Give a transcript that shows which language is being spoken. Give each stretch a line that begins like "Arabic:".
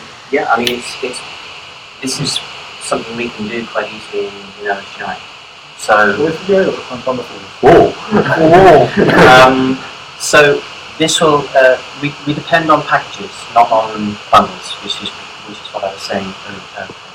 English: Yeah, I mean, this is something we can do quite easily in OSGi. So,
Japanese: OSGi だと簡単だそうです。
English: so this will we depend on packages, not on bundles, which is what I was saying earlier.